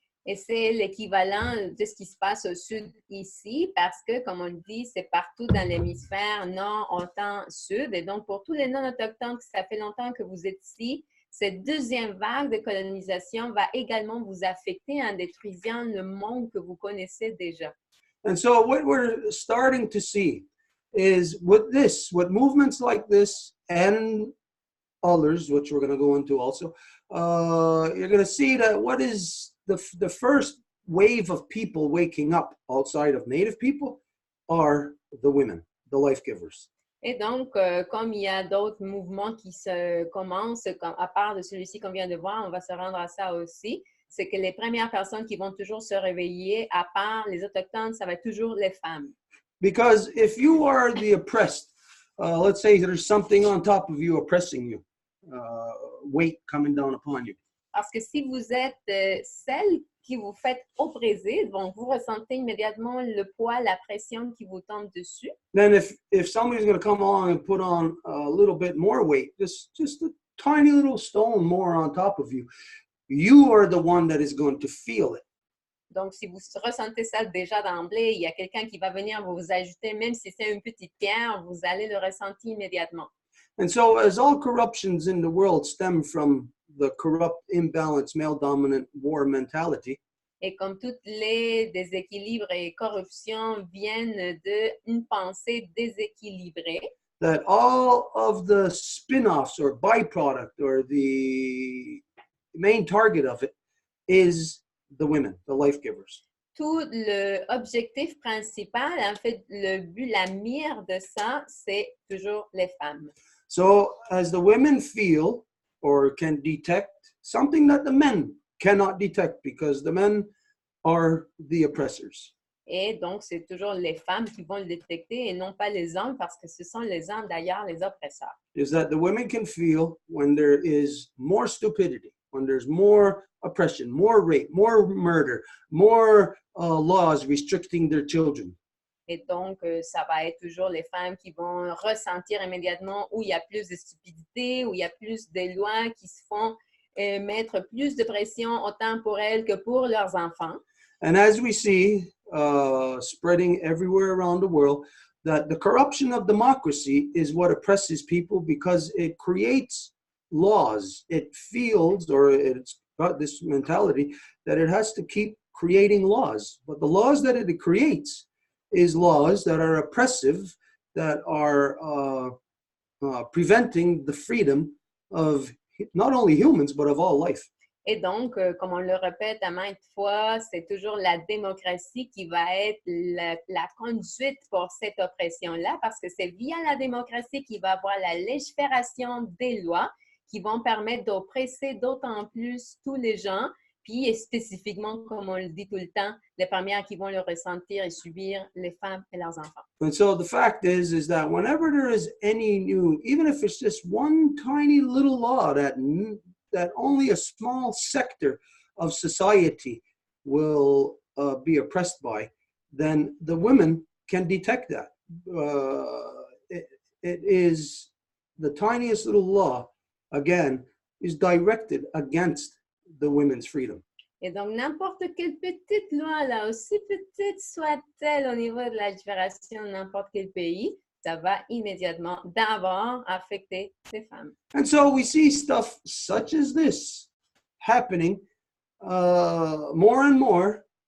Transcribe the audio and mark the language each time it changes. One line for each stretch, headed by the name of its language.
French: Et c'est l'équivalent de ce qui se passe au sud ici, parce que, comme on le dit, c'est partout dans l'hémisphère nord, autant sud. Et donc, pour tous les non-autochtones, ça fait longtemps que vous êtes ici, cette deuxième vague de colonisation va également vous affecter en détruisant le monde que vous connaissez déjà.
English: And so what we're starting to see is with movements like this and others, which we're going to go into also, you're going to see that what is the first wave of people waking up outside of native people are the women, the life givers.
French: Et donc, comme il y a d'autres mouvements qui se commencent, à part de celui-ci qu'on vient de voir, on va se rendre à ça aussi, c'est que les premières personnes qui vont toujours se réveiller, à part les Autochtones, ça va être toujours les femmes.
English: Because if you are the oppressed, let's say there's something on top of you oppressing you, weight coming down upon you.
French: Parce que si vous êtes celle qui vous faites oppresser, donc vous ressentez immédiatement le poids, la pression qui vous tombe dessus.
English: Then if somebody's going to come along and put on a little bit more weight, just a tiny little stone more on top of you, you are the one that is going to feel it.
French: Donc, si vous ressentez ça déjà d'emblée, il y a quelqu'un qui va venir vous ajouter, même si c'est une petite pierre, vous allez le ressentir immédiatement.
English: And so as all corruptions in the world stem from the corrupt, imbalanced, male-dominant war mentality,
French: Et comme tous les déséquilibres et corruptions viennent d'une pensée déséquilibrée,
English: that all of the spin-offs or byproduct or the main target of it is the women, the life givers.
French: tout l'objectif principal, en fait, le but, la mire de ça, c'est toujours les femmes.
English: So as the women feel or can detect something that the men cannot detect because the men are the oppressors.
French: Et donc, c'est toujours les femmes qui vont le détecter et non pas les hommes parce que ce sont les hommes d'ailleurs les oppresseurs.
English: Is that the women can feel when there is more stupidity, when there's more oppression, more rape, more murder, more laws restricting their children.
French: Et donc, ça va être toujours les femmes qui vont ressentir immédiatement où il y a plus de stupidité, où il y a plus de lois qui se font mettre plus de pression autant pour elles que pour leurs enfants.
English: And as we see spreading everywhere around the world, that the corruption of democracy is what oppresses people because it creates laws. It feels, or it's got this mentality that it has to keep creating laws. But the laws that it creates is laws that are oppressive, that are preventing the freedom of not only humans, but of all life.
French: Et donc, comme on le répète à maintes fois, c'est toujours la démocratie qui va être la conduite pour cette oppression-là, parce que c'est via la démocratie qu'il va y avoir la légifération des lois qui vont permettre d'oppresser d'autant plus tous les gens, puis spécifiquement, comme on le dit tout le temps, les premières qui vont le ressentir et subir, les femmes et leurs enfants.
English: And so the fact is that whenever there is any new, even if it's just one tiny little law that only a small sector of society will be oppressed by, then the women can detect that. It is the tiniest little law, again, is directed against the women's freedom.
French: Et donc, n'importe quelle petite loi, là, aussi petite soit-elle au niveau de la légifération de n'importe quel pays, ça va immédiatement d'abord affecter les femmes.
English: And so we see stuff such as this happening more and more.